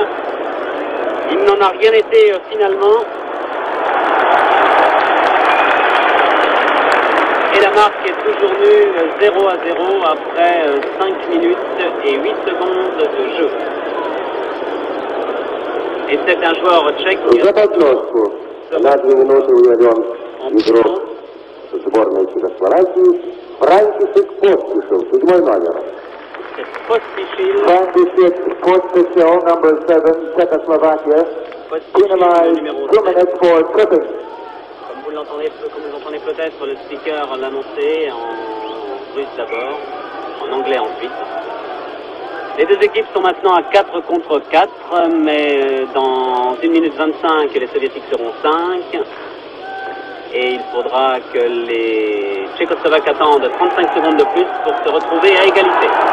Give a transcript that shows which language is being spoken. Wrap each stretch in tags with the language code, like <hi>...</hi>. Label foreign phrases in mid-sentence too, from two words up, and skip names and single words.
<fr>Il n'en a rien été finalement. Et la marque est toujours nulle, 0-0 après 5 minutes et 8 secondes de jeu. Et c'est un joueur tchèque qui</fr> <ru>За подноску на 2 минуты ударен игрок сборной Чехословакии Франтишек Поспишил, 7 номер. Франтишек Поспишил,</ru> <en>number 7, Czechoslovakia, penalized 2 minutes for tripping.</en> <fr>Comme vous l'entendez peut-être, le speaker l'annonçait en russe d'abord, en anglais ensuite. Les deux équipes sont maintenant à 4 contre 4, mais dans 1 minute 25, les soviétiques seront 5. Et il faudra que les Tchécoslovaques attendent 35 secondes de plus pour se retrouver à égalité.</fr>